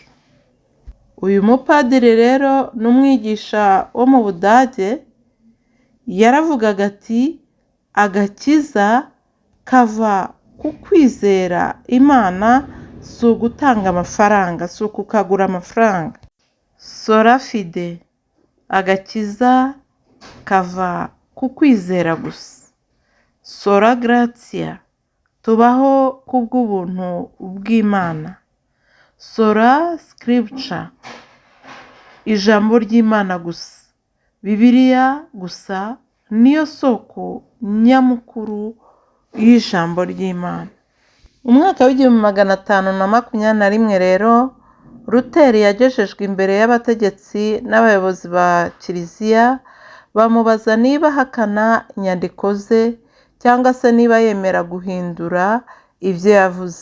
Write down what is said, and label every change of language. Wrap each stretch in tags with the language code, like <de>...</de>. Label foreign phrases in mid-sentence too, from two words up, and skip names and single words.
<rw>Uyu mupadiri rero n'umwigisha wo mu Budage yaravugaga ati agakiza kava ku kwizera Imana, si ugutanga amafaranga, si ukukagura amafaranga.</rw> <la>Sola fide,</la> <rw>agakiza kava ku kwizera gusa.</rw> <la>Sola gratia,</la> <rw>tubaho kubw'ubuntu bw'Imana.</rw> <la>Sola scriptura,</la> <rw>ijambo ry'Imana gusa. Bibiliya gusa niyo soko nyamukuru y'ijambo ry'Imana. Umwaka w'1521 rero Luteri yagejejwe imbere y'abategetsi n'abayobozi ba Kiliziya bamubaza niba ahakana inyandiko ze cyangwa se niba yemera guhindura ibyo yavuze.</rw>